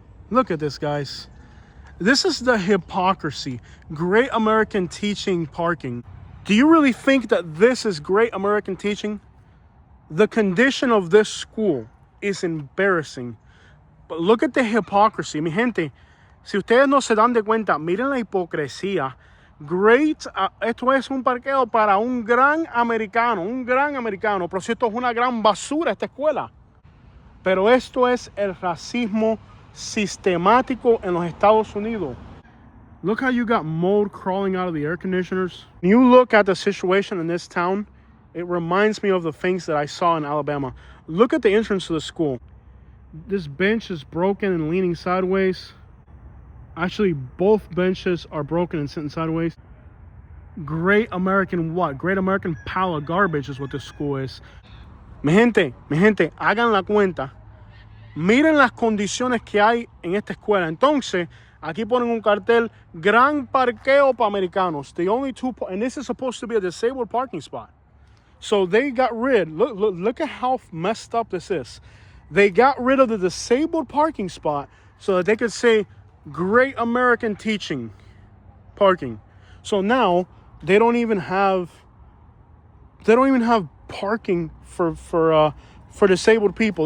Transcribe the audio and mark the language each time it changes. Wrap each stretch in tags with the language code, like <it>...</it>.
<en>Look at this, guys. This is the hypocrisy. Great American teaching parking. Do you really think that this is great American teaching? The condition of this school is embarrassing. But look at the hypocrisy.</en> <es>Mi gente, si ustedes no se dan de cuenta, miren la hipocresía. Esto es un parqueo para un gran americano, pero si esto es una gran basura, esta escuela. Pero esto es el racismo sistemático en los Estados Unidos.</es> <en>Look how you got mold crawling out of the air conditioners. When you look at the situation in this town, it reminds me of the things that I saw in Alabama. Look at the entrance to the school. This bench is broken and leaning sideways. Actually, both benches are broken and sitting sideways. Great American what? Great American pile of garbage is what this school is.</en> <es>Mi gente, hagan la cuenta. Miren las condiciones que hay en esta escuela. Entonces, aquí ponen un cartel, gran parqueo para americanos.</es> <en>The only two, and this is supposed to be a disabled parking spot. So they got rid, look at how messed up this is. They got rid of the disabled parking spot so that they could say, great American teaching parking. So now they don't even have parking for disabled people.</en>